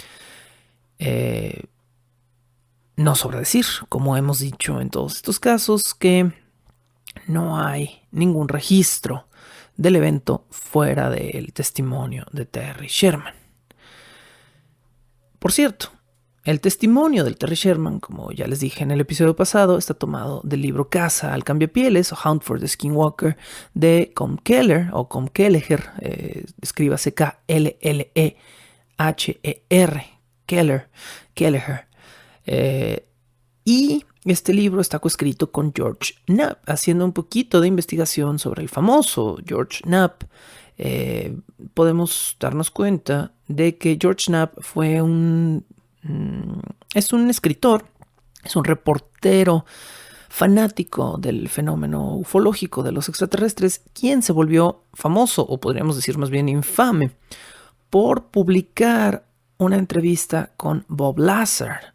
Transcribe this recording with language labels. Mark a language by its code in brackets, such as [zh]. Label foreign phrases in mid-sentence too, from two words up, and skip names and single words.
[es] No sobra decir, como hemos dicho en todos estos casos, que no hay ningún registro del evento fuera del testimonio de Terry Sherman. Por cierto, el testimonio del Terry Sherman, como ya les dije en el episodio pasado, está tomado del libro Caza al Cambiapieles o Hunt for the Skinwalker de Com Kelleher o Com Kelleher, escríbase K-L-L-E-H-E-R, Kelleher. Y este libro está coescrito con George Knapp, haciendo un poquito de investigación sobre el famoso George Knapp. Podemos darnos cuenta de que George Knapp es un escritor, es un reportero fanático del fenómeno ufológico de los extraterrestres, quien se volvió famoso, o podríamos decir más bien infame, por publicar una entrevista con Bob Lazar.